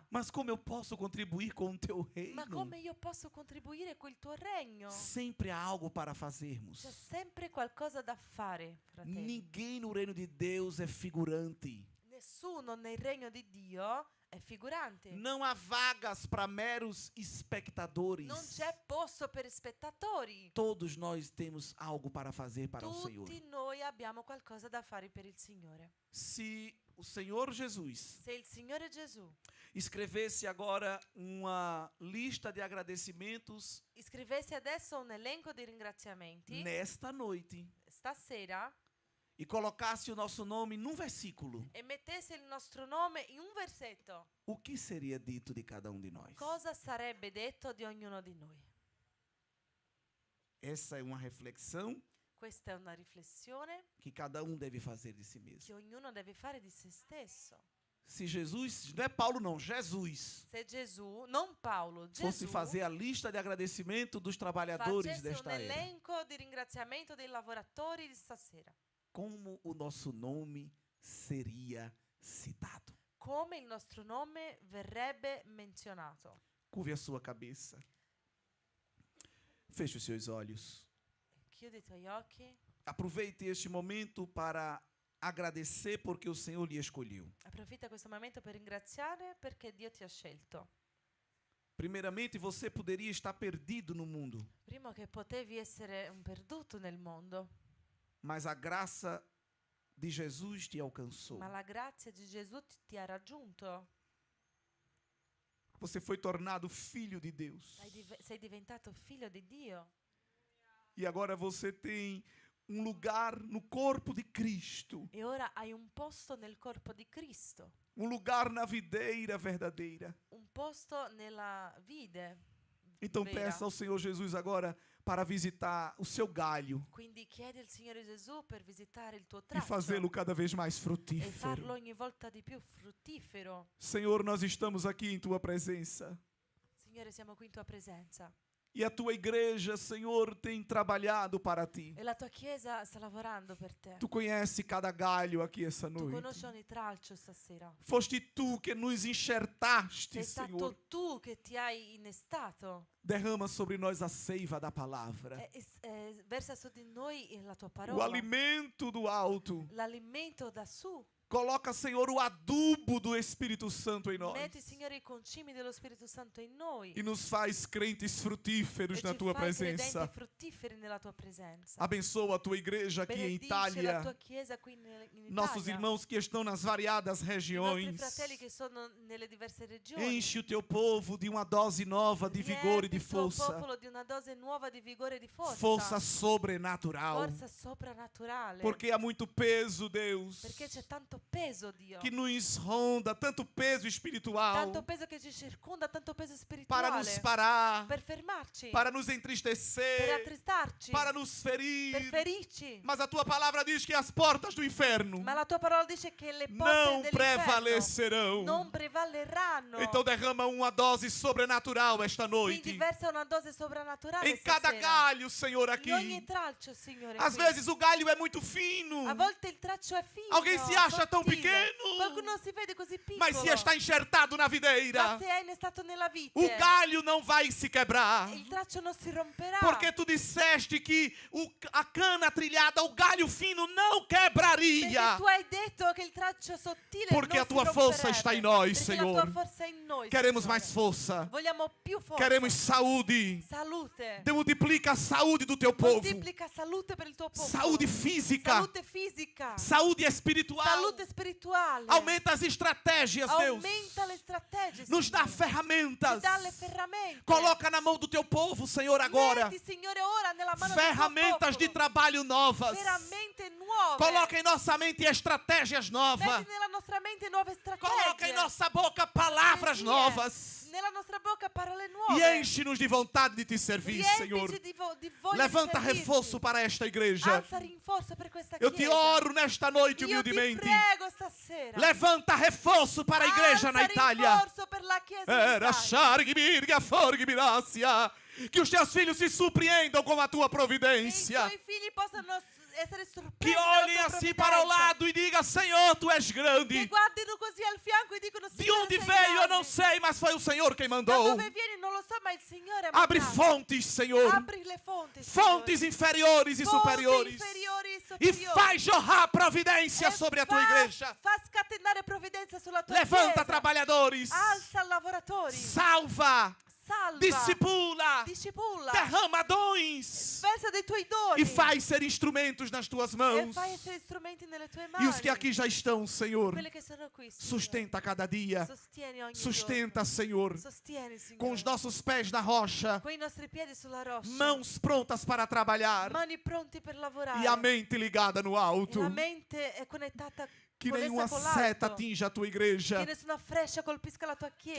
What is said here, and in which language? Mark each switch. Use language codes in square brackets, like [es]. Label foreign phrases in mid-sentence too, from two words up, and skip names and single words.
[pt] Mas como eu posso contribuir com o teu [it] Ma [pt] reino? [it] come io posso contribuire con il tuo regno? [pt] Sempre há algo para fazermos. [it] C'è sempre qualcosa da fare, fratelli. [pt] Ninguém no reino de Deus é figurante. [it] Nessuno nel regno di Dio è figurante. [pt] Não há vagas para meros espectadores. [it] Non c'è posto per spettatori. [pt] Todos nós temos algo para fazer para o Senhor. [it] Tutti noi abbiamo qualcosa da fare per il Signore. [pt] Se o Senhor Jesus [it] Se il Signore Gesù [pt] escrevesse agora uma lista de agradecimentos [it] scrivesse adesso un elenco di ringraziamenti, [pt] nesta noite [it] stasera, [pt] e colocasse o nosso nome num versículo, [it] e mettesse il nostro nome in un versetto, [pt] o que seria dito de cada um de nós? [it] cosa sarebbe detto di ognuno di noi? [pt] Essa é uma reflexão [it] Questa è una riflessione [pt] que cada um deve fazer de si mesmo. [it] che ognuno deve fare di se stesso. [pt] Se Jesus, não é Paulo não, Jesus, [it] Se Gesù, non Paolo, [pt] fosse [it] Gesù [pt] fazer a lista de agradecimento dos trabalhadores [it] facesse un [pt] desta era, [it] elenco di ringraziamento dei lavoratori di stasera, [pt] como o nosso nome seria citado? [it] come il nostro nome verrebbe menzionato. [pt] Curve a sua cabeça. Feche os seus olhos. [it] Chiudi i tuoi occhi. [pt] Aproveite este momento para agradecer porque o Senhor lhe escolheu. [it] Approfitta questo momento per ringraziare perché Dio ti ha scelto. [pt] Primeiramente, você poderia estar perdido no mundo, [it] Prima che potevi essere un perduto nel mondo, [pt] mas a graça de Jesus te alcançou. [it] ma la grazia di Gesù ti ha raggiunto. [pt] Você foi tornado filho de Deus. [it] Sei diventato figlio di Dio. [pt] E agora você tem um lugar no corpo de Cristo. [it] E ora hai un posto nel corpo di Cristo. [pt] Um lugar na videira verdadeira. [it] Un posto nella vide. [pt] Então [it] vera. [pt] peça ao Senhor Jesus agora para visitar o seu galho [it] Quindi chiedi al Signore Gesù per visitare il tuo [pt] e [it] traccio [pt] fazê-lo cada vez mais e frutífero. [it] farlo ogni volta di più fruttifero. [pt] Senhor, nós estamos aqui em tua presença. [it] Signore, siamo qui in tua presenza. [pt] E a tua igreja, Senhor, tem trabalhado para ti. [it] E la tua chiesa sta lavorando per te. [pt] Tu conhece cada galho aqui essa [it] Tu [pt] noite. [it] conosci ogni tralcio stasera. [pt] Foste tu que nos enxertaste, [it] Sei stato [pt] Senhor. [it] tu che ti hai innestato. [pt] Derrama sobre nós a seiva da palavra. [it] Versa su di noi la tua [pt] O [it] parola. [pt] alimento do alto. [it] L'alimento da su. [pt] Coloca, Senhor, o adubo do Espírito Santo em nós. [it] Metti, Signore, i concimi dello Spirito Santo in noi. [pt] E nos faz crentes frutíferos [it] E [pt] na [it] ci [pt] tua [it] fai [pt] presença. [it] credenti fruttiferi nella tua presenza. [pt] Abençoa a tua igreja aqui em [it] Benedice la [pt] Itália. [it] tua chiesa qui in [pt] Nossos [it] Italia. [pt] irmãos que estão nas variadas [it] I nostri [pt] regiões. [it] fratelli che sono nelle diverse regioni. [pt] Enche o teu povo de uma dose nova de vigor e de [it] Riempi il tuo [pt] força. [it] popolo di una dose nuova di vigore e di forza. [pt] Força sobrenatural. [it] Forza soprannaturale. [pt] Porque há muito peso, Deus, [it] Perché c'è tanto peso, Dio. [pt] que nos ronda, tanto peso espiritual, [it] Tanto peso che ci circonda, tanto peso [pt] para [it] spirituale. [pt] nos parar, [it] Per fermarci. [pt] para nos [it] Per [pt] entristecer, [it] attristarci. [pt] para nos [it] Per [pt] ferir. [it] ferirci. [pt] Mas a tua palavra diz que as portas do inferno [it] Ma la tua parola dice che le [pt] não [it] porte dell'inferno [pt] prevalecerão. [it] non prevalleranno. [pt] Então derrama uma dose sobrenatural esta [it] Quindi [pt] noite. [it] versa una dose soprannaturale [pt] Em cada [it] stasera. [pt] galho, Senhor, aqui. [it] In ogni tralcio, Signore. [pt] Às [it] qui. [pt] vezes o galho é muito fino, [it] A volte il traccio è fino. [pt] Alguém se acha tão [it] sottile. [pt] pequeno. [it] Qualcuno si vede così piccolo. [pt] mas se está enxertado na [it] Ma [pt] videira, [it] se è innestato nella vite, [pt] o galho não vai se quebrar. [it] il traccio non si romperà. [pt] Porque tu disseste que a cana trilhada, o galho fino não [it] Perché [pt] quebraria. [it] tu hai detto che il traccio sottile [pt] Porque [it] non [pt] a tua [it] si [pt] força [it] romperebbe. [pt] está em nós, [it] Perché [pt] Senhor. [it] la tua forza è in noi, [pt] Queremos [it] Signore. [pt] mais força. [it] Vogliamo più forza. [pt] Queremos saúde. [it] Salute. [pt] Multiplica a saúde do teu povo. [it] Moltiplica salute per il tuo popolo. [pt] Saúde física. [it] Salute fisica. [pt] Saúde espiritual. [it] Salute spirituale. [pt] Aumenta as estratégias, Deus. [it] Aumenta le strategie. [pt] Nos dá [it] Signore. [pt] ferramentas. [it] Ci dà le ferramente. [pt] Coloca na mão do teu povo, Senhor, agora. [it] Metti, Signore, ora nella mano [pt] Ferramentas [it] del [pt] de [it] tuo popolo. [pt] trabalho novas. [it] Ferramente nuove. [pt] Coloca em nossa mente estratégias novas. [it] Metti nella nostra mente nuove strategie. [pt] Coloca em nossa boca palavras [it] Poesie. [pt] novas. [it] Nella nostra bocca parole nuove. [pt] E enche-nos de vontade de te servir, Senhor. [it] Riempici di voglia [pt] Levanta [it] di servirti. [pt] reforço para esta igreja. [it] Alza rinforzo per questa [pt] Eu te [it] chiesa. [pt] oro nesta noite [it] Io ti [pt] humildemente. [it] prego stasera. [pt] Levanta reforço para a igreja na [it] Alza [pt] Itália. [it] rinforzo per la chiesa in [pt] Era [it] Italia. Shargibirga Forgibirácia. [pt] Que os teus filhos se surpreendam com a tua [it] Che i [pt] providência. [it] tuoi figli possano essere sorpresi [pt] Que [it] dalla [pt] olhem [it] tua [pt] assim para o [it] provvidenza. [pt] lado e digam: Senhor, tu és [it] Che [pt] grande. [it] guardino così al fianco e dicono: [pt] De [it] Signore, [pt] onde [it] sei [pt] veio eu [it] grande. [pt] não sei, mas foi o Senhor quem [it] Da [pt] mandou. [it] dove vieni non lo so, ma il Signore ha [pt] Abre [it] mandato. [pt] fontes, Senhor. [it] Apri le fonti, [pt] Fontes inferiores e [it] Signore. Fonti [pt] superiores. [it] inferiori e [pt] E [it] superiori. [pt] faz jorrar providência [it] E [pt] sobre a tua [it] fa- [pt] igreja. [it] Fa scatenare provvidenza sulla tua [pt] Levanta [it] chiesa. [pt] trabalhadores. [it] Alza lavoratori. [pt] Salva. [it] Salva. [pt] Discipula. [it] Discipulla. [pt] Derrama dons. [it] Versa dei tuoi doni. [pt] E faz ser instrumentos nas tuas [it] E [pt] mãos. [it] fai essere strumenti nelle tue mani. [pt] E os que aqui já estão, Senhor, [it] Quelli che sono qui, Signore. [pt] sustenta cada dia. [it] Sostieni ogni [pt] Sustenta, [it] giorno. [pt] Senhor, [it] Sostieni, Signore. [pt] com os nossos pés na rocha, [it] Con i nostri piedi sulla roccia. [pt] mãos prontas para trabalhar [it] Mani pronti per lavorare. [pt] e a mente ligada no [it] E [pt] alto. [it] la mente è connettata [pt] Que [it] con [pt] nenhuma essa [it] con [pt] seta [it] l'alto. [pt] atinja a tua igreja. [it] Che nessuna freccia colpisca la tua chiesa.